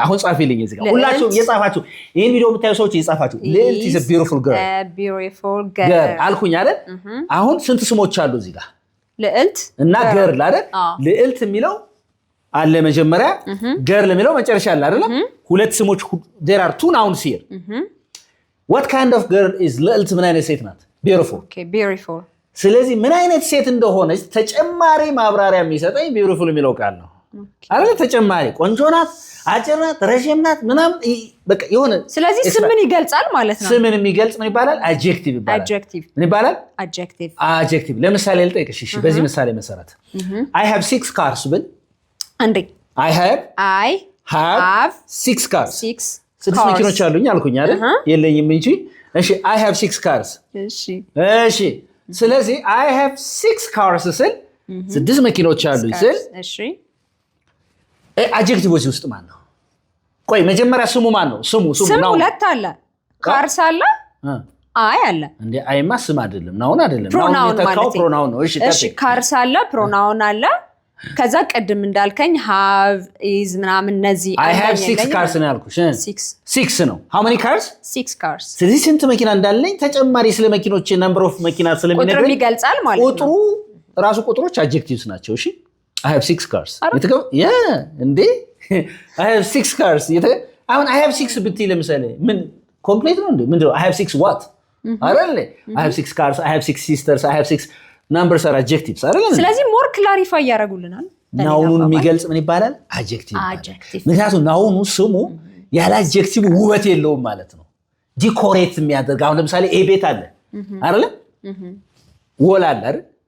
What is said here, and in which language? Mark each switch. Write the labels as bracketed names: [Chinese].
[Amharic] አሁን ጻፊልኝ እዚህ ጋር ሁላችሁም እየጻፋችሁ ይሄን ቪዲዮ የምታዩ ሰዎች እየጻፋችሁ ልዕልት [English] is a beautiful girl [Amharic] አልኩኝ አይደል? አሁን ስንት ስሞች አሉ እዚህ ጋር? ልዕልት እና ገርል አይደል? ልዕልት የሚለው አለ መጀመሪያ፣ ገርል የሚለው መጨረሻ አለ አይደል? ሁለት ስሞች [English] there are two nouns here. what kind of girl is ልዕልት? [Amharic] ምን አይነት ሴት ናት? beautiful ስለዚህ ምን አይነት ሴት እንደሆነች ተጨማሪ ማብራሪያ የሚሰጠኝ beautiful የሚለው ቃል ነው አይደል? ተጨማሪ ቆንጆ ናት፣ አጭር ናት፣ ረጅም ናት ምናምን በቃ የሆነ ስለዚህ ስምን ይገልጻል ማለት ነው። ስምን የሚገልጽ ምን ይባላል? አድጀክቲቭ ይባላል። ምን ይባላል? አድጀክቲቭ። ለምሳሌ ልጠይቅሽ። እሺ በዚህ ምሳሌ መሰረት [English] I have 6 cars [Amharic] ብል [English] አንዴ I have [Amharic] 6 cars 6 መኪኖች አሉኝ አልኩኝ አይደል? የለኝም እንጂ እሺ [English] I have 6 cars [Amharic] እሺ ስለዚህ I have 6 cars ስል 6 መኪኖች አሉኝ ስል እሺ አድጀክቲቮች ውስጥ ማን ነው? ቆይ መጀመሪያ ስሙ ማን ነው? ስሙ ነው። ሁለት አለ። ካርስ አለ፣ አይ አለ። እንዴ አይማ ስም አይደለም፣ ናውን አይደለም። ናውን የተካው ፕሮናውን ነው። እሺ ካርስ አለ፣ ፕሮናውን አለ። ከዛ ቅድም እንዳልከኝ have is ምናምን እነዚህ [English] I have 6 cars [Amharic] ነው ያልኩሽ። 6 ነው። [English] how many cars? 6 cars። [Amharic] ስለዚህ ስንት መኪና እንዳለኝ ተጨማሪ ስለ መኪኖች [English] number of [Amharic] መኪና ስለሚነግረኝ ቁጥሩ ይገልጻል ማለት ነው። ቁጥሩ ራሱ ቁጥሮች adjectives ናቸው። እሺ [English] I have 6 cars [Amharic] እንዴ I have 6 cars አሁን I have 6 ብትይ ለምሳሌ ምን ኮምፕሌት ነው እንዴ? ምንድነው? [English] I have 6 what አይደል? I have 6 cars, I have 6 sisters, I have 6 numbers are adjectives አይደል? [Amharic] ስለዚህ ሞር ክላሪፋይ ያደርጉልናል። ናውኑን የሚገልጽ ምን ይባላል? አድጀክቲቭ። ምክንያቱም ናውኑ ስሙ ያለ አድጀክቲቭ ውበት የለውም ማለት ነው። ዲኮሬት የሚያደርግ አሁን ለምሳሌ ኤ ቤት አለ አይደል? ወል አለ አይደል?